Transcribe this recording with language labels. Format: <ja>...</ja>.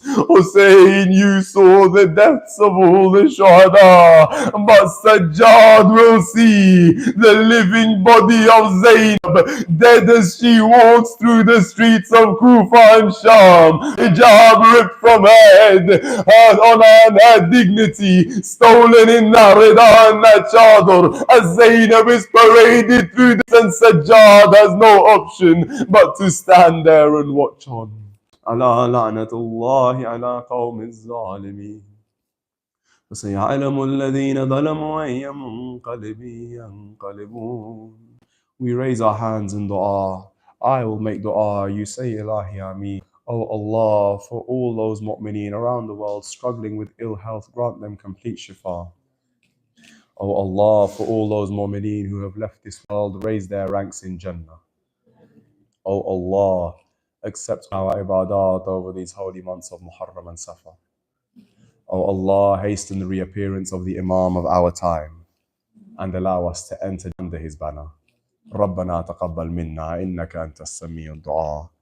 <en>Hussein, you saw the deaths of all the Shuhada, but Sajjad will see the living body of Zainab, dead as she walks through the streets of Kufa and Sham, hijab ripped from her head, her honor and her dignity stolen in that rida and that chador, as Zainab is paraded through this, and Sajjad has no option but to stand there and watch on.</en> <ar>على لعنة الله على قوم الظالمين فسيعلم الذين ظلموا أي منقلب ينقلبون.</ar> <en>We raise our hands in dua. I will make dua. You say</en> <ar>Ilahi Ameen.</ar> <en>Oh Allah, for all those mu'mineen around the world struggling with ill health, grant them complete shifa. Oh Allah, for all those mu'mineen who have left this world, raise their ranks in Jannah. Oh Allah, accept our ibadat over these holy months of Muharram and Safar. Oh Allah, hasten the reappearance of the Imam of our time and allow us to enter under his banner.</en> <ar>ربنا تقبل منا إنك أنت السميع الدعاء.</ar>